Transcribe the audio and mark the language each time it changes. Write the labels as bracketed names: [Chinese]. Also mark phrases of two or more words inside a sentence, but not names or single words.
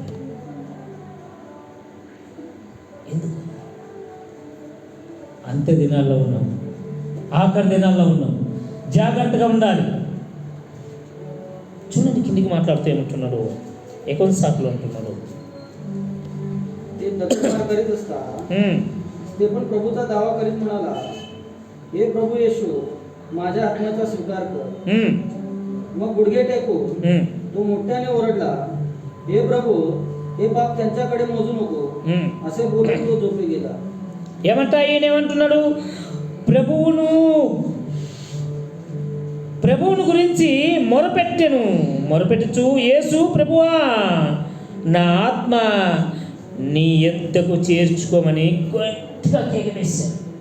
[Telugu] ఎందుకు? అంత్య దినాల్లో ఉన్నాం, ఆఖరి దినాల్లో ఉన్నాం. జాగ్రత్తగా ఉండాలి. చూడండి కిందికి మాట్లాడుతూ ఏమంటున్నాడు, 59 అంటున్నాడు. [Marathi] ते पण प्रभूचा दावा करीत म्हणाला, हे प्रभू येशू माझ्या आत्म्याचा स्वीकार कर. मग गुडघे टेकून तो मोठ्याने ओरडला, हे प्रभू, हे पाप त्यांच्याकडे मोजू नको, असे बोलून तो झोपी गेला. [Telugu] ఏమంటా ఈయన ఏమంటున్నాడు? ప్రభువును గురించి మొరపెట్టుచు, యేసు ప్రభువా, నా ఆత్మ నీ యొద్దకు చేర్చుకోమని గట్టిగా కేకవేశాడు.